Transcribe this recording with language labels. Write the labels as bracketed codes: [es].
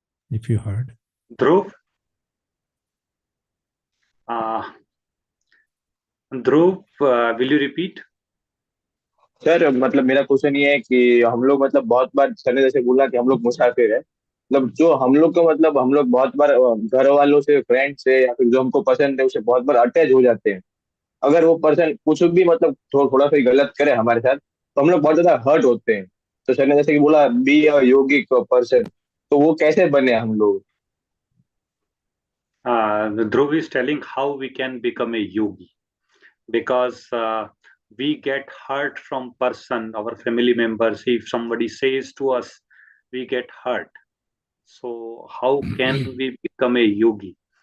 [en] If you heard. Dhruv, uh, will you repeat? [hi] Sir मतलब मेरा question ये है कि हम लोग मतलब बहुत बार सर ने जैसे बोला कि हम लोग मुसाफिर है मतलब जो हम लोग को मतलब हम लोग बहुत बार घर वालों से फ्रेंड से या फिर जो हमको पसंद है उससे बहुत बार अटैच हो जाते हैं अगर वो पर्सन कुछ भी मतलब थोड़ा सा ही गलत करे हमारे साथ तो हम लोग बहुत ज्यादा हर्ट होते हैं तो सर ने जैसे कि बोला [en] be a yogic person [hi] तो वो कैसे बने हम लोग [en] Dhruv is telling how we can become a yogi, because we get hurt from person, our family members. If somebody says to us, we get hurt. So how can we become a yogi?